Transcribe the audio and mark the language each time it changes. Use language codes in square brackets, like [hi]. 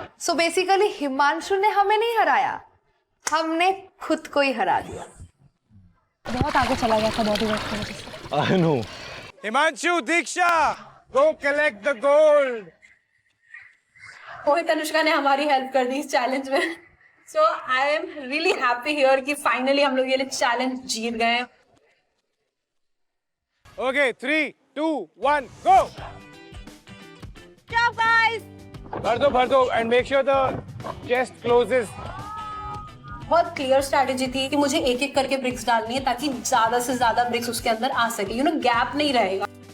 [hi] So basically Himanshu ने हमें नहीं हराया, हमने खुद को ही हरा दिया। बहुत आगे चला गया था बॉडी वेट की वजह से। [en] I know. Himanshu, Diksha, go collect the gold. [hi] मोहित अनुष्का ने हमारी हेल्प कर दी इस चैलेंज में। [en] so I am really happy here [hi] कि फाइनली हम लोग ये चैलेंज जीत गए। [en] Okay, 3, 2, 1, go. Job, guys. [hi] भर दो [en] and make sure the chest closes. [hi] बहुत क्लियर स्ट्रैटेजी थी कि मुझे एक एक करके ब्रिक्स डालनी है ताकि ज्यादा से ज्यादा ब्रिक्स उसके अंदर आ सके, यू नो, गैप नहीं रहेगा।